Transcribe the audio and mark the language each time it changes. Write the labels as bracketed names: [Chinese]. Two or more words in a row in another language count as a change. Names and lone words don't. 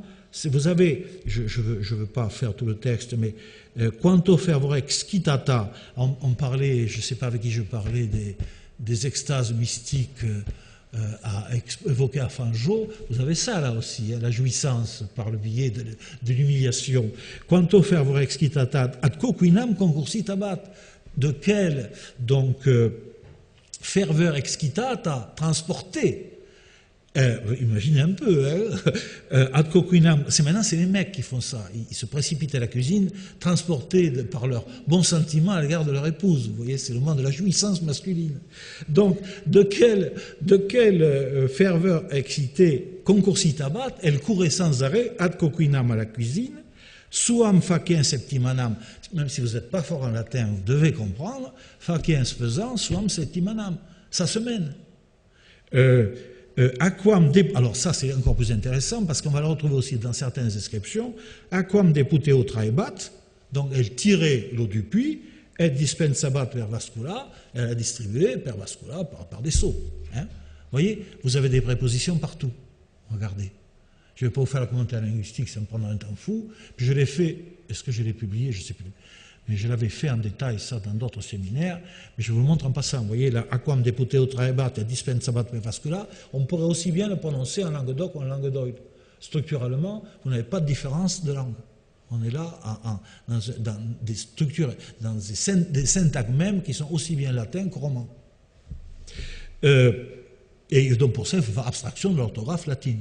[French] Vous avez, je ne veux pas faire tout le texte, mais [Latin] quanto fervore excitata, [French] on parlait, je ne sais pas avec qui je parlais, des extases mystiques évoquées à Fangeau, vous avez ça là aussi, hein, la jouissance par le biais de l'humiliation. [Latin] Quanto fervore excitata ad coquinam concursitabat, [French] de quelle donc ferveur excitata transportée. Imaginez un peu, hein, [Latin] ad coquinam, [French] maintenant c'est les mecs qui font ça, ils se précipitent à la cuisine, transportés par leur bon sentiment à l'égard de leur épouse, vous voyez, c'est le moment de la jouissance masculine. Donc, de quelle ferveur excitée concursitabat, elle courait sans arrêt, [Latin] ad coquinam [French] à la cuisine, [Latin] suam faciens septimanam, [French] même si vous n'êtes pas fort en latin, vous devez comprendre, [Latin] faciens faisant, suam septimanam, [French] sa semaine. Alors ça c'est encore plus intéressant parce qu'on va le retrouver aussi dans certaines inscriptions. [Latin] Aquam deputeo traebat, [French] donc elle tirait l'eau du puits, [Latin] et dispensabat per vascula, [French] elle a distribué [Latin] per vascula [French] par des seaux. Hein. Vous voyez, vous avez des prépositions partout. Regardez. Je ne vais pas vous faire le commentaire linguistique, ça me prendra un temps fou. Puis je l'ai fait, est-ce que je l'ai publié? Je ne sais plus. Mais je l'avais fait en détail, ça, dans d'autres séminaires, mais je vous le montre en passant. Vous voyez, là, [Latin] aquam deputeo traebat et dispensabat per vascula, [French] on pourrait aussi bien le prononcer en langue d'oc ou en langue d'oïl. Structurellement, vous n'avez pas de différence de langue. On est là dans des structures, dans des syntaxes même qui sont aussi bien latins que romans. Et donc pour ça, il faut faire abstraction de l'orthographe latine.